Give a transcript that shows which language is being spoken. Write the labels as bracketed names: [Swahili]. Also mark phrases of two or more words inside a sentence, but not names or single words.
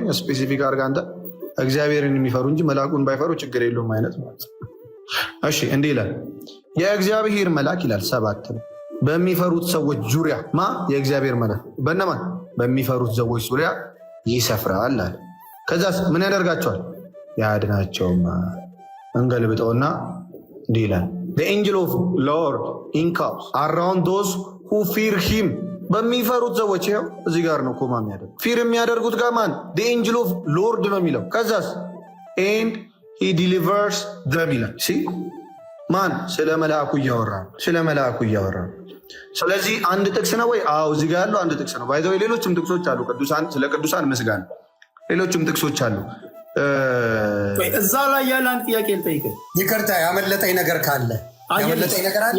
[Amharic] ስፔሲፊክ አድርገህ አንተ እግዚአብሔርን የሚፈሩ እንጂ መልአኩን ባይፈሩ ችግር የለውም አይነት ማለት ነው። እሺ እንዲህ ይላል የእግዚአብሔር መልአክ ይላል 7 በሚፈሩት ሰዎች ዙሪያ የእግዚአብሔር መልአክ በእነማን? በሚፈሩት ሰዎች ዙሪያ ይሰፍራል አለ። ከዛስ ምን ያደርጋቸዋል? ያድናቸውም። እንገልብጠውና እንዲህ ይላል [English] the angel of Lord encamps around those who fear him [Amharic] በሚፈሩት ሰዎች። ይኸው እዚህ ጋር ነው ኮማ የሚያደርጉ ፊር የሚያደርጉት ጋር ማን? [English] the angel of Lord [Amharic] ነው የሚለው። ከዛስ [English] and he delivers them [Amharic] ይላል። ማን? ስለ መልአኩ እያወራ። ስለዚህ አንድ ጥቅስ ነው ወይ? አዎ እዚህ ጋር ያለው አንድ ጥቅስ ነው። ባይዘው ሌሎችም ጥቅሶች አሉ። ስለ ቅዱሳን ምስጋና ሌሎችም ጥቅሶች አሉ። እዛ ላይ ያለ አንድ ጥያቄ ልጠይቅህ። ይቅርታ ያመለጠኝ ነገር ካለ ያመለጠኝ ነገር አለ?